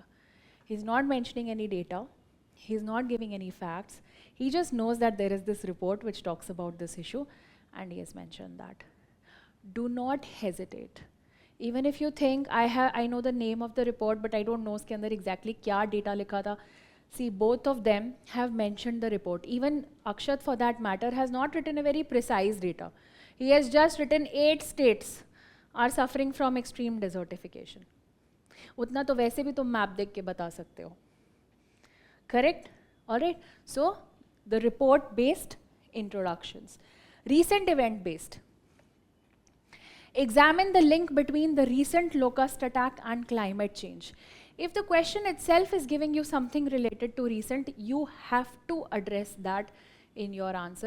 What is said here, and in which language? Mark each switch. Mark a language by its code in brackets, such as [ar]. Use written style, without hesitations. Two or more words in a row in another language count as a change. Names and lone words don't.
[en] He's not mentioning any data. He's not giving any facts. He just knows that there is this report which talks about this issue, and he has mentioned that. Do not hesitate. Even if you think, I know the name of the report, but I don't know [hi] उसके अंदर [en] exactly [hi] क्या डेटा लिखा था. [en] See, both of them have mentioned the report. Even Akshat, for that matter, has not written a very precise data. He has just written 8 states are suffering from extreme desertification. [hi] उतना तो वैसे भी तुम मैप देख के बता सकते हो. [en] Correct? Alright. So, the report-based introductions. Recent event-based. Examine the link between the recent locust attack and climate change. If the question itself is giving you something related to recent, you have to address that in your answer.